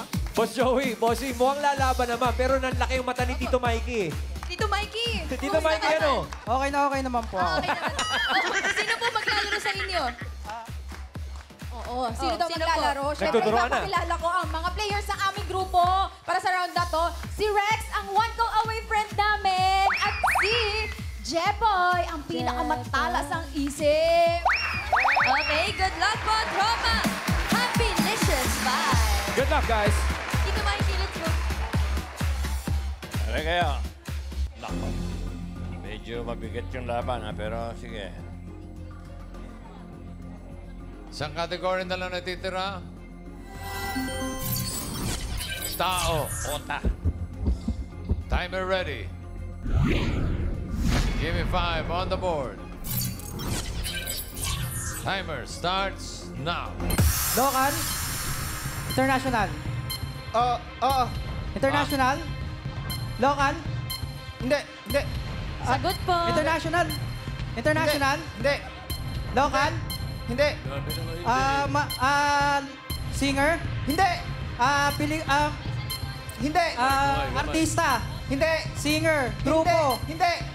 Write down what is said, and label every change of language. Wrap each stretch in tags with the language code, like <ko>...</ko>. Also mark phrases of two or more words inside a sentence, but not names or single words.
<tl>Boss Joey, bossing, mukhang lalaban naman, pero nanlaki yung mata ni Tito Mikey. Tito Mikey. Tito Mikey, ano? Okay naman po ako. Okay naman. Sino po maglalaro sa inyo? Oo, sino daw sino maglalaro? po? Siyempre, Nagtuturuan na. papakilala ko ang mga players ng aming grupo para sa round na to. Si Rex, ang</tl> <en>one call away friend</en> <tl>namin. At si Jepoy, ang pinakamatalas ang isip.</tl> <en>Okay, good luck</en> <tl>po, tropa!</tl> <en>Happylicious 5! Good luck, guys.</en> <tl>Dito Mikey,</tl> <en>let's go.</en> <tl>Ano kaya? Nako. Medyo mabigat yung laban, ha? Pero sige. Isang category na lang natitira. Tao. Ota.</tl> <en>Timer ready. Give me 5 on the board. Timer starts now. Local. International.</en> <tl>Oo.</tl> <en>International. Local. Hindi.</en> <tl>Sagot po.</tl> <en>International. International. Hindi. Local. Hindi. Singer. Hindi.</en> <tl>Hindi. Artista. Hindi. Singer. Grupo. Hindi.</tl>